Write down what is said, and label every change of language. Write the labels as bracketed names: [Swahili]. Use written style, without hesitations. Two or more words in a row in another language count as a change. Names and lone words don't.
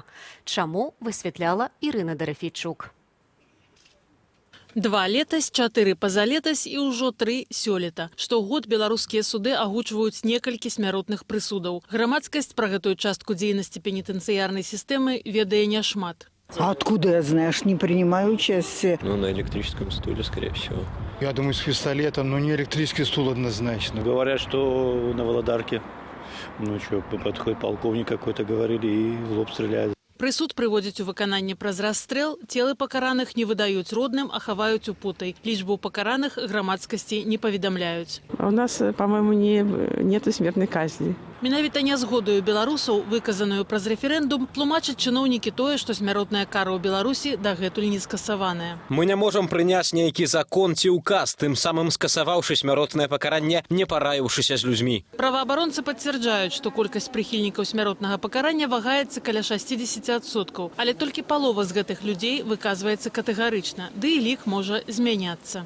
[Belarusian] Чаму, высвятляла Ірына Дарафійчук. 2 летась, 4 пазалетась і ўжо 3 сёлета. Штогод беларускія суды агучваюць некалькі смяротных прысудаў. Грамадскасць пра гэтую частку дзейнасці пенітэнцыярнай сістэмы ведае няшмат. [Russian] А откуда я знаешь, не принимаю участие? На электрическом стуле, скорее всего. Я думаю, с пистолетом, но не электрический стул однозначно. Говорят, что на Володарке. Подходит полковник какой-то, говорили, и в лоб стреляет. [Belarusian] Прысуд прыводзіць у выкананне праз расстрэл, целы пакараных не выдаюць родным, а хаваюць у путай. Лічбу пакараных грамадскасці не паведамляюць. [Russian] У нас, по-моему, нету смертной казни. [Belarusian] Менавіта нязгодаю беларусаў, выказаную праз рэферэндум, тлумачаць чыноўнікі тое, што смяротная кара ў Беларусі дагэтуль не скасаваная. Мы не можам прыняць нейкі закон ці ўказ, тым самым скасаваўшы смяротнае пакаранне, не параіўшыся з людзьмі. Праваабаронцы пацвярджаюць, што колькасць прыхільнікаў смяротнага пакарання вагаецца каля 60%, але толькі палова з гэтых людзей выказваецца катэгарычна, ды і лік можа змяняцца.